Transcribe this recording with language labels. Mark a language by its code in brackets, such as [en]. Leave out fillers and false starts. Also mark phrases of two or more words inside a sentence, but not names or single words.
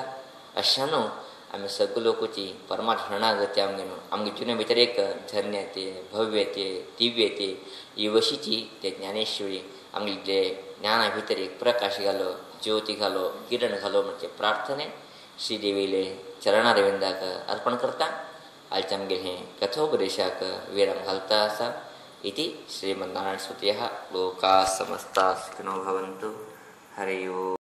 [kok] अशा न्हू आमी सगळे लोकांची परमात्मा शरणागती आमगे जिवना भितर एक धन्यते भव्यते दिव्यते ही वशीची ते ज्ञानेश्वरी आमगे ज्ञाना भितर एक प्रकाश घालो ज्योती घालो किरण घालो म्हणजे प्रार्थने श्रीदेवीले चरणारविंदाक अर्पण करता आयच्यामगेर हे कथोपदेशाक विराम घालता आसा. [sa] इति श्रीमन्नारायण स्तुत्यः. लोकाः समस्ताः सुखिनो भवन्तु. हरि ओम्.